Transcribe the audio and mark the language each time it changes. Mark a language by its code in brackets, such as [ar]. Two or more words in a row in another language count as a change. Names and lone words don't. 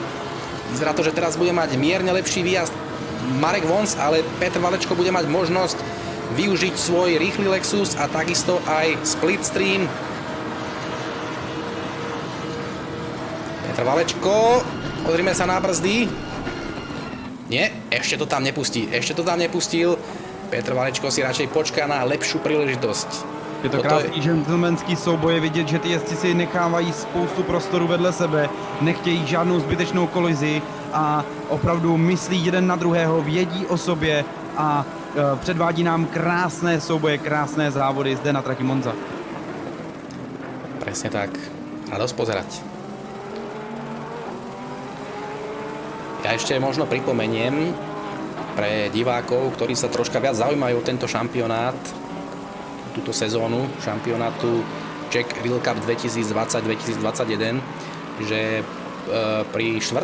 [sk] Vyzerá to, že teraz bude mať mierne lepší výjazd Marek Vons, ale Petr Valečko bude mať možnosť využiť svoj rýchly Lexus a takisto aj Splitstream. Petr Valečko, pozrime sa na brzdy. Nie, ešte to tam nepustil. Petr Valečko si radšej počká na lepšiu príležitosť. [cs] Je to krásný gentlemanský souboj, je vidět, že ty jezdci si nechávají spoustu prostoru vedle sebe, nechtějí žádnou zbytečnou kolizi a opravdu myslí jeden na druhého, vědí o sobě a předvádí nám krásné souboje, krásné závody zde na trati Monza. [sk] Presne tak. Radosť pozerať. Ja ešte možno pripomeniem pre divákov, ktorí sa troška viac zaujímajú o tento šampionát, túto sezónu šampionátu Czech Wheel Cup 2020-2021, že pri 4.